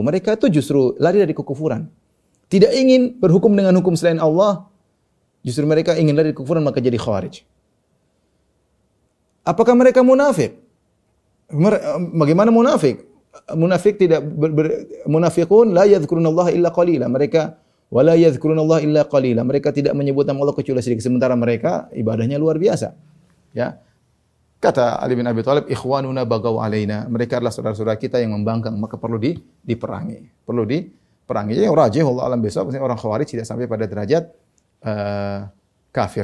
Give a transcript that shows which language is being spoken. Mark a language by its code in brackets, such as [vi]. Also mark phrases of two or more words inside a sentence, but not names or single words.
[id] Mereka itu justru lari dari kekufuran. Tidak ingin berhukum dengan hukum selain Allah, justru mereka ingin lari dari kekufuran, maka jadi khawarij. Apakah mereka munafik? Bagaimana munafik? Munafik tidak [ar] المنافقون لا يذكرون الله إلا قليلا. [id] Mereka [ar] ولا يذكرون الله إلا قليلا. [id] Mereka tidak menyebut nama Allah kecuali sedikit, sementara mereka ibadahnya luar biasa. Ya. Kata Ali bin Abi Thalib, [ar] إخواننا بغوا علينا. [id] Mereka adalah saudara-saudara kita yang membangkang, maka perlu diperangi. Perlu diperangi. Jadi rajih [ar] الله أعلم [id] besok orang khawarij tidak sampai pada derajat kafir.